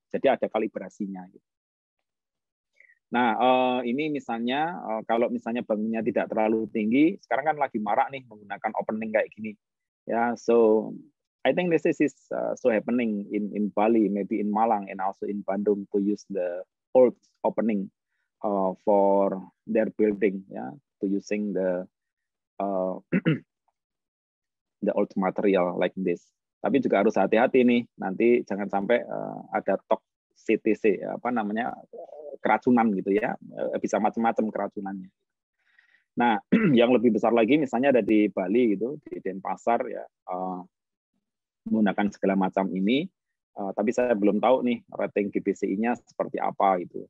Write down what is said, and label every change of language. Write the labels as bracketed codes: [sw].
[id] Jadi ada kalibrasinya. Nah, ini misalnya kalau misalnya bangunnya tidak terlalu tinggi, sekarang kan lagi marak nih menggunakan opening kayak gini. [en] Ya, so I think this is so happening in Bali, maybe in Malang, and also in Bandung to use the old opening for their building, ya, to using the old material like this. [id] Tapi juga harus hati-hati nih, nanti jangan sampai ada CTC, keracunan gitu ya, bisa macam-macam keracunannya. Nah, yang lebih besar lagi misalnya ada di Bali gitu, di Denpasar ya. Menggunakan segala macam ini, tapi saya belum tahu nih rating GBCI-nya seperti apa itu.